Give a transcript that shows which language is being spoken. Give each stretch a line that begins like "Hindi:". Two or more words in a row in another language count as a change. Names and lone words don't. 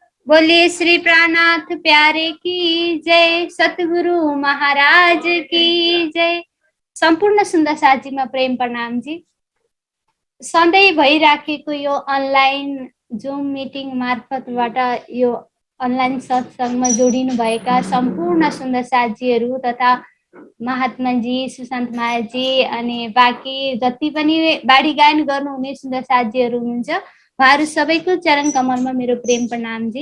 Hindi: बोलिए श्री प्राणनाथ प्यारे की जय, सतगुरु महाराज की जय।
Nepali: सम्पूर्ण सुन्दर साथीमा प्रेम प्रणाम जी। सधैँ भइराखेको यो
English: online Zoom meeting
Nepali: मार्फतबाट यो अनलाइन सत्सङ्गमा जोडिनु भएका सम्पूर्ण सुन्दर साथीहरू तथा महात्माजी, सुशान्त मायाजी अनि बाँकी जति पनि बाढी गायन गर्नुहुने सुन्दर साथीहरू हुनुहुन्छ, उहाँहरू सबैको चरण कमलमा मेरो प्रेम प्रणाम जी।